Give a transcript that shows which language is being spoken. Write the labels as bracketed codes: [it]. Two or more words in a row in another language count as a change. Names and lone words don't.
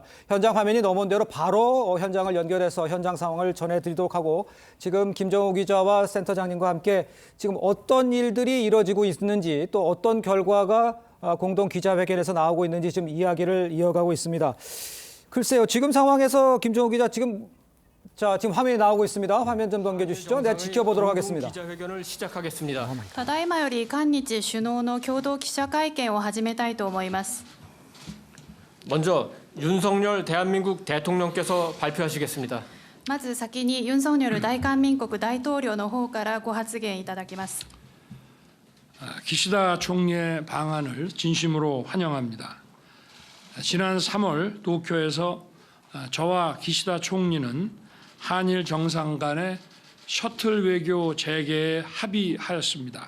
[ko] 현장 화면이 넘어온 대로 바로 현장을 연결해서 현장 상황을 전해드리도록 하고 지금 김정우 기자와 센터장님과 함께 지금 어떤 일들이 이뤄지고 있는지 또 어떤 결과가 공동 기자회견에서 나오고 있는지 지금 이야기를 이어가고 있습니다. 글쎄요, 지금 상황에서 김정우 기자 지금 화면이 나오고 있습니다. 화면 좀 넘겨주시죠. 네, 지켜보도록 하겠습니다. 기자회견을 시작하겠습니다. [ja] ただいまより韓日首脳の共同記者会見を始めたいと思います。 [ko] 먼저 윤석열 대한민국 대통령께서 발표하시겠습니다. [ja] まず先にユン・ソンニョル大韓民国大統領の方からご発言いただきます。 [ko] 기시다 총리의 방안을 진심으로 환영합니다. 지난 3월 도쿄에서 저와 기시다 총리는 한일 정상 간의 셔틀 외교 재개에 합의하였습니다.